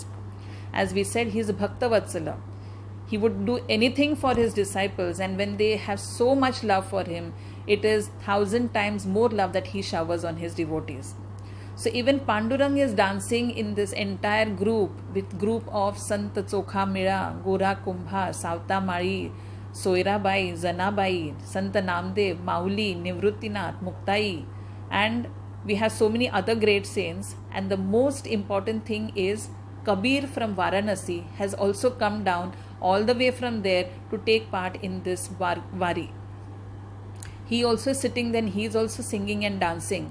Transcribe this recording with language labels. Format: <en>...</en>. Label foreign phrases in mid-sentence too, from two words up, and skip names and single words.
<en>As we said, he is Bhakta Vatsala. He would do anything for his disciples, and when they have so much love for him, it is 1,000 times more love that he showers on his devotees. So even Pandurang is dancing in this entire group with group of Sant Chokha Mira, Gora Kumbha, Sauta Mari, Soira Bai, Zana Bai, Sant Namdev, Mauli, Nivruttinath, Muktai, and we have so many other great saints. And the most important thing is Kabir from Varanasi has also come down all the way from there to take part in this Vari. He also is sitting there and he is also singing and dancing.</en>